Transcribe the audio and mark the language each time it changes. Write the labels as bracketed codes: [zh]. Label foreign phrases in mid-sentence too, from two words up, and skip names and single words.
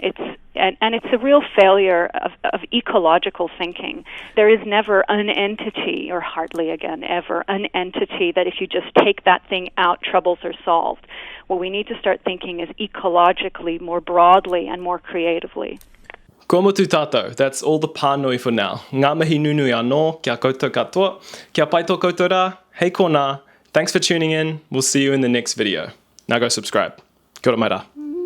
[en] It's a real failure of ecological thinking. There is never an entity, or hardly again ever, an entity that if you just take that thing out, troubles are solved. What we need to start thinking is ecologically, more broadly, and more creatively. [mi] Ko motu tātou. [en] That's all the pānui for now. [mi] Ngā mihi nunui anō, kia koutou katoa, kia pai tō koutou rā, hei kōnā. [en] Thanks for tuning in. We'll see you in the next video. Now go subscribe. [mi] Kia ora mai rā.